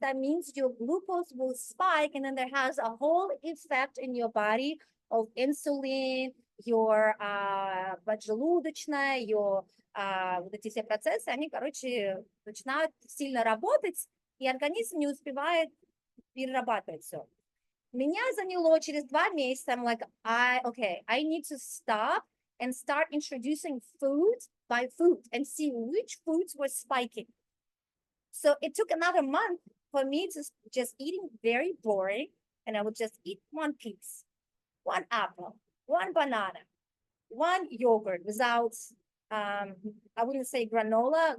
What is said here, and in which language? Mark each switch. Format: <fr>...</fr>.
<en>That means your glucose will spike, and then there has a whole effect in your body of insulin, your</en> <ru>поджелудочная,</ru> <en>your</en> <ru>вот эти все процессы, они, начинают сильно работать, и организм не успевает перерабатывать все. Меня заняло через 2 месяца.</ru> <en>I'm like, I need to stop and start introducing food by food and see which foods were spiking. So it took another month for me to just eating very boring, and I would just eat 1 piece, 1 apple, 1 banana, 1 yogurt without, I wouldn't say granola.</en>